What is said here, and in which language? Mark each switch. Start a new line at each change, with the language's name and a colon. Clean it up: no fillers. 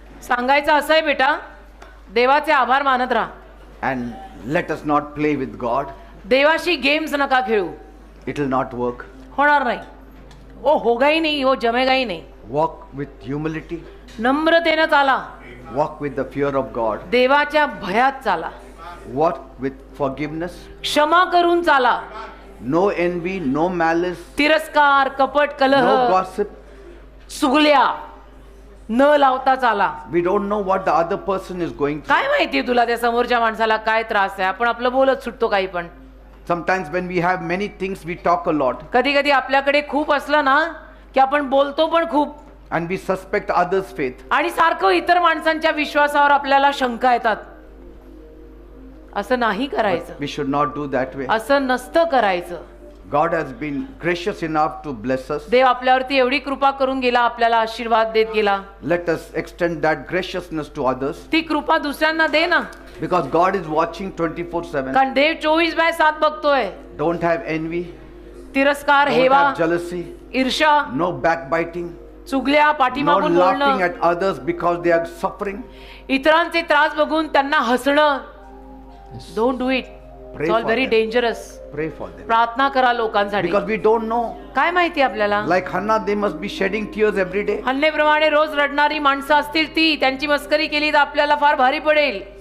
Marathi: सांगायचं असं आहे बेटा, देवाचे आभार मानत राहा.
English: And let us not play with God.
Marathi: देवाशी games नका खेळू.
English: It will not work.
Marathi: होणार नाही.
Hindi: वो होगा ही नहीं, वो जमेगा ही नहीं.
English: Walk with humility.
Marathi: नम्रतेनं चाला.
English: Walk with the fear of God.
Marathi: देवाच्या भयात चाला.
English: Walk with forgiveness.
Marathi: क्षमा करून चाला.
English: No envy, no malice,
Marathi: तिरस्कार, कपट, कलह,
English: no gossip.
Marathi: चुगल्या न लावता चाला.
English: We don't know what the other person is going through.
Marathi: काय माहिती तुला त्या समोरच्या माणसाला काय त्रास आहे? आपण आपलं बोलत सुटतो काही पण.
English: Sometimes when we have many things, we talk a lot.
Marathi: कधी कधी आपल्याकडे खूप असलं ना की आपण बोलतो पण खूप.
English: And we suspect others' faith.
Marathi: आणि सारखं इतर माणसांच्या विश्वासावर आपल्याला शंका येतात. असं नाही करायचं.
English: We should not do that way.
Marathi: असं नसतं करायचं.
English: God has been gracious enough to bless us.
Marathi: देव आपल्यावरती एवढी कृपा करून गेला, आपल्याला आशीर्वाद देत गेला.
English: Let us extend that graciousness to others.
Marathi: ती कृपा दुसऱ्यांना दे ना.
English: Because God is watching 24/7.
Marathi: कारण देव 24/7 बघतोय.
English: Don't have envy.
Marathi: तिरस्कार,
English: Don't
Marathi: हेवा,
English: have jealousy.
Marathi: ईर्ष्या,
English: No backbiting.
Marathi: चुगल्या,
English: No
Marathi: पाठीमागून
English: laughing
Marathi: बोलणं,
English: at others because they are suffering.
Marathi: इतरांचे त्रास बघून त्यांना हसणं.
English: Don't do it. Pray it's all for very them. Dangerous. Pray for them.
Marathi: प्रार्थना करा लोकांसाठी.
English: Because we don't know.
Marathi: काय माहिती आपल्याला?
English: Like Hannah, they must be shedding tears every day.
Marathi: हन्नेप्रमाणे रोज रडणारी माणसं असतील ती, त्यांची मस्करी केली तर आपल्याला फार भारी पडेल.